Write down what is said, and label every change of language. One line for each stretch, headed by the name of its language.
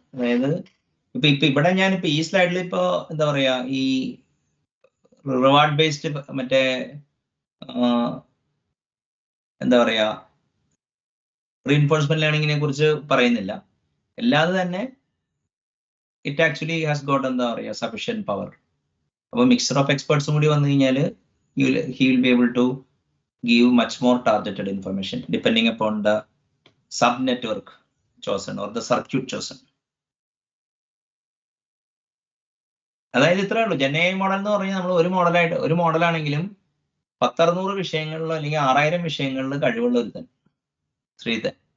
Malayalam: അതായത് ഇപ്പൊ ഇവിടെ ഞാനിപ്പോ ഈ സ്ലൈഡിൽ ഇപ്പോ എന്താ പറയാ ഈ റിവാർഡ് ബേസ്ഡ് മറ്റേ എന്താ പറയാ റീഇൻഫോഴ്സ്മെന്റ് ലേണിങ്ങിനെ കുറിച്ച് പറയുന്നില്ല. അല്ലാതെ തന്നെ ഇറ്റ് ആക്ച്വലി ഹാസ് ഗോട്ട് എന്താ പറയുക സഫിഷ്യന്റ് പവർ.
English: അപ്പോൾ mixture of എക്സ്പേർട്സും
Malayalam: കൂടി വന്നു കഴിഞ്ഞാൽ
English: He will be able to give much more targeted information depending upon the sub network chosen or the circuit chosen.
Malayalam: അതായത് ഇത്രേ ഉള്ളൂ. ജെൻ മോഡൽ എന്ന് പറഞ്ഞാൽ നമ്മൾ ഒരു മോഡലാണെങ്കിലും 10-600 വിഷയങ്ങളിലോ അല്ലെങ്കിൽ 6000 വിഷയങ്ങളിൽ കഴിവുള്ള ഒരുത്തൻ ശ്രീധൻ.